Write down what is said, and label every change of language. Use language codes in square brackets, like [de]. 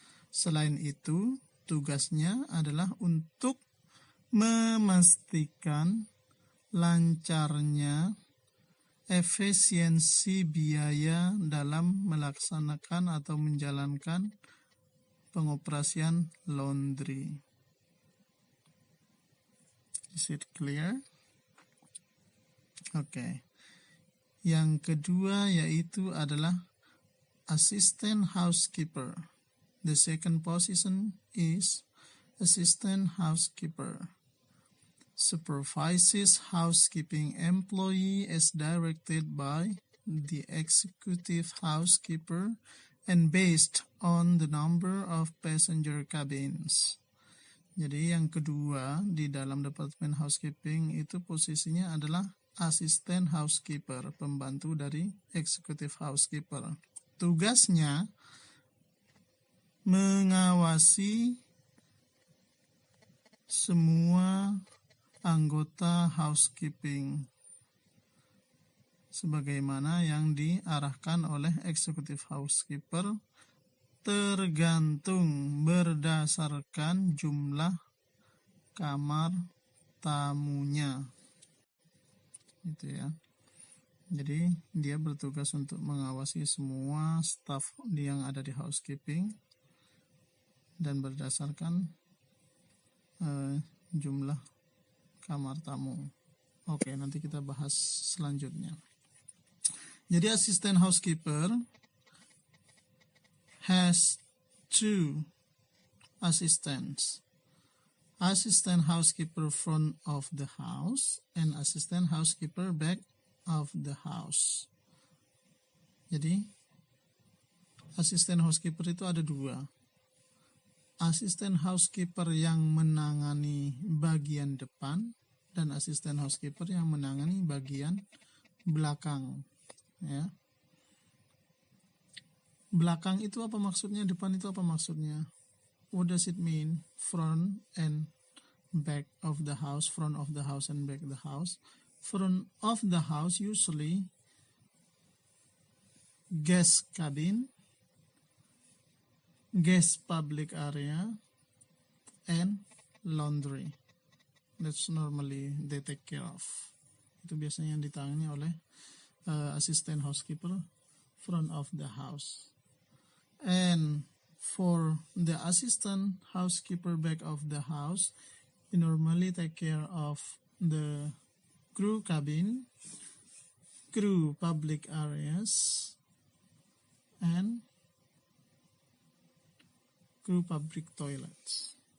[id] Selain itu, tugasnya adalah untuk memastikan lancarnya efisiensi biaya dalam melaksanakan atau menjalankan pengoperasian laundry. [en] Is it clear? Oke. [id] Yang kedua yaitu adalah assistant housekeeper. [en] The second position is assistant housekeeper. Supervises housekeeping employee as directed by the executive housekeeper and based on the number of passenger cabins. [id] Jadi yang kedua di dalam departemen housekeeping itu posisinya adalah asisten housekeeper, pembantu dari executive housekeeper. Tugasnya mengawasi semua anggota housekeeping sebagaimana yang diarahkan oleh executive housekeeper tergantung berdasarkan jumlah kamar tamunya. Gitu ya. Jadi dia bertugas untuk mengawasi semua staf yang ada di housekeeping dan berdasarkan jumlah kamar tamu. Oke, nanti kita bahas selanjutnya. Jadi asisten [en] housekeeper has 2 assistants. Assistant housekeeper front of the house and assistant housekeeper back of the house. [id] Jadi asisten housekeeper itu ada 2. Asisten housekeeper yang menangani bagian depan dan asisten housekeeper yang menangani bagian belakang. Ya. Belakang itu apa maksudnya? Depan itu apa maksudnya? [en] What does it mean? Front and back of the house, front of the house and back of the house. Front of the house usually guest cabin, guest public area, and laundry. That's normally they take care of. [id] Itu biasanya yang ditangani oleh [en] assistant housekeeper front of the house. And for the assistant housekeeper back of the house, you normally take care of the crew cabin, crew public areas, and crew public toilets.